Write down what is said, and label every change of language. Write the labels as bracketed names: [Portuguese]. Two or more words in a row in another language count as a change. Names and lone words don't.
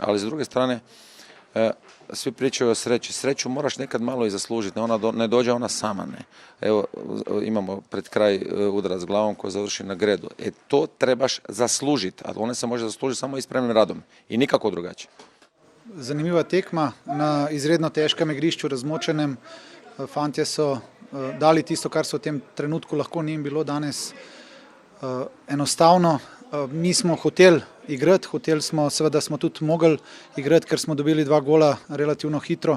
[Croatian] Ali s druge strane, svi pričaju o sreći. Sreću moraš nekad malo i zaslužiti, ne dođe ona sama. Ne. Evo, imamo pred kraj udarac glavom koji završi na gredu. To trebaš zaslužiti, a ona se može zaslužiti samo ispravnim radom i nikako drugačije. [Slovenian] Zanimiva tekma na izredno težkem igrišču, razmočenem. Fantje so dali tisto, kar so v tem trenutku lahko ni jim bilo danes enostavno. Mi smo hoteli igrati, seveda smo tudi mogli igrati, ker smo dobili 2 gola relativno hitro.